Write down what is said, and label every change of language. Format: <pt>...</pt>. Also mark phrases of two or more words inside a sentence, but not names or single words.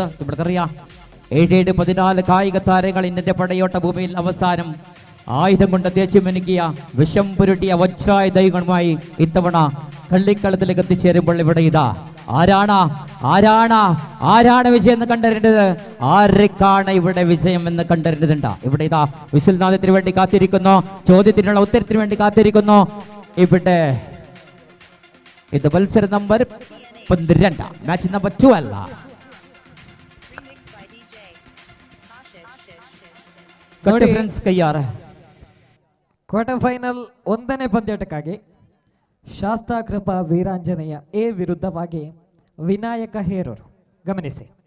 <ml>നമ്മൾക്കറിയാം 7-14 കായിക താരങ്ങൾ ഇന്ത്യന്റെ പടയോട്ട ഭൂമിയിൽ അവസാനം ആയുധം കൊണ്ട് തേച്ചു മിനുക്കിയ വിഷം പുരുട്ടിയ വജ്രായുധങ്ങളുമായി ഇത്തവണ കള്ളിക്കളത്തിലേക്ക് എത്തിച്ചേരുമ്പോൾ ഇവിടെ ഇതാ ആരാണ് വിജയം എന്ന് കണ്ടറിയേണ്ടത്, ആർക്കാണ് ഇവിടെ വിജയം എന്ന് കണ്ടറിയേണ്ടതുണ്ട്. ഇവിടെ ഇതാ വിശുൽനാഥത്തിന് വേണ്ടി കാത്തിരിക്കുന്നു, ചോദ്യത്തിനുള്ള ഉത്തരത്തിന് വേണ്ടി കാത്തിരിക്കുന്നു. ഇവിടെ ഇത് മത്സര നമ്പർ 12,</ml> <en>match number</en> <ml>12.</ml> <en>quarter final</en> <kn>1ನೇ ಪಂದ್ಯಾಟಕ್ಕಾಗಿ ಶಾಸ್ತಾಕೃಪಾ ವೀರಾಂಜನೇಯ ಎ ವಿರುದ್ಧವಾಗಿ ವಿನಾಯಕ ಹೇರೂರು. ಗಮನಿಸಿ,</kn>